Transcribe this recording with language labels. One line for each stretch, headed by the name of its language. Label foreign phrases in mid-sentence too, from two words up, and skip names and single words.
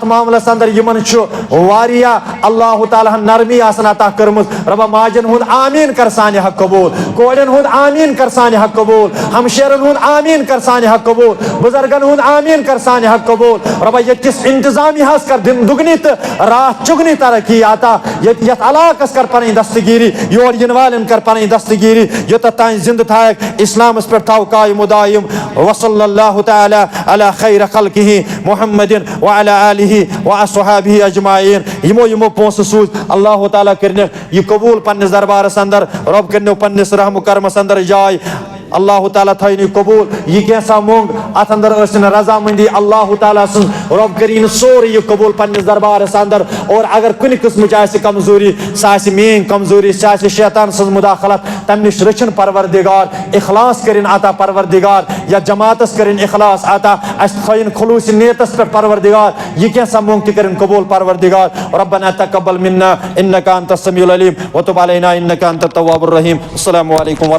Kashmiri: मामलस अंदर यमन वारिया अल्लाह ताला नरमी अता कर्मुत रबा माजन हुंद आमीन कर साने हक कबूल कोड़न हुंद आमीन कर साने हक कबूल हमशेरन हुंद आमीन कर साने हक कबूल बुजुर्गन हुंद आमीन कर साने हक कबूल रबा यकिस इंतजामी हस कर
Hindi: दिन दुगनी रात चुगनी
Kashmiri: तरक्की आता यथ अलाकस कर पन दस्तगीरी, योर इन वालन कर पन दस्तगीरी, योत तान जिंद थायक इस्लामस पे थाव कायम दायम।
Arabic: وصلى الله تعالى على خير خلقه محمد وعلى آله وأصحابه أجمعين.
Kashmiri: यमो यमो पोंस सूज अल्लाह ताला करने ये कबूल पन्निस दरबारस अंदर, रब करने पन्निस रहम करमस अंदर जाय। अल्लाह ताला थी कबूल यह कैसा मोंग अत अंदर रजामंदी अल्लाह ताला सुन रब करीन सोरी यह कबूल पन्निस दरबारस अंदर। और अगर कुन किस्म कमजोरी सह मेन कमजोरी सह शैतान सज मुदाखलत तम नश रचन परवरदिगार, इखलास करिन अता परवरदिगार, या जमातस करिन इखलास अता अस थोइन खुलूस नियतस पे परवरदिगार यह कैसा मोंग त करिन कबूल परवरदिगार।
Arabic: ربنا تقبل منا إنك أنت السميع العليم وتب علينا إنك أنت التواب الرحيم. السلام عليكم و